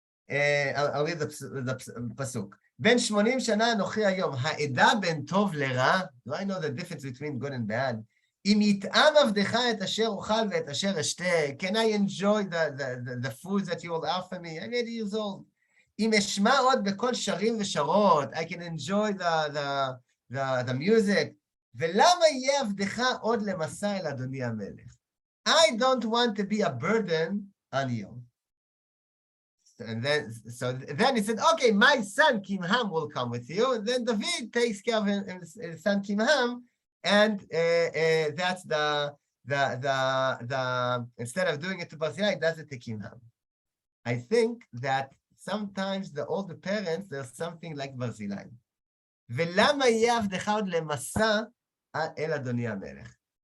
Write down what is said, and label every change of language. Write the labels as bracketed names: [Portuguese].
[English] I'll read the pasuk. [Hebrew] Ben 80 שנה אנוכי היום, העדה בין טוב לרע, [English] do I know the difference between good and bad? [Hebrew] אם יטעם עבדך את אשר אוכל ואת אשר אשתה, [English] can I enjoy the foods that you will offer me? I'm 80 years old. [Hebrew] אם אשמע עוד בכל שרים ושרות, [English] I can enjoy the music. [Hebrew] ולמה יהיה עבדך עוד למסע אל אדוני המלך? [English] I don't want to be a burden on you. And then he said, okay, my son Kimham will come with you. And then David takes care of his son Kimham, and that's the instead of doing it to Barzilai, he does it to Kimham. I think that sometimes the older parents, there's something like Barzilai. [Hebrew] ולמה יהיה עבדך עוד למסע אל אדוני המלך?